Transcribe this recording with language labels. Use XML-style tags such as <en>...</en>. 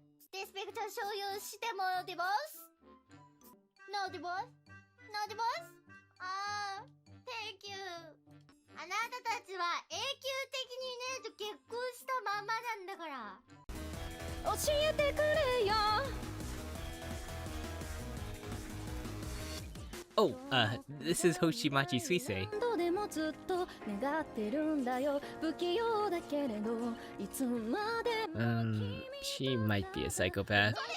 <en>Disrespect show you</en> <ja>しても</ja> <en>divorce? No divorce? No divorce? あー、thank you.</en> <ja>あなたたちは永久的にねと結婚したままなんだから。教えてくれよ。</ja> <en>Oh, this is Hoshimachi Suisei.</en> <ja>何度でもずっと願ってるんだよ。不器用だけれどいつまでも</ja> <en>She might be a psychopath.</en>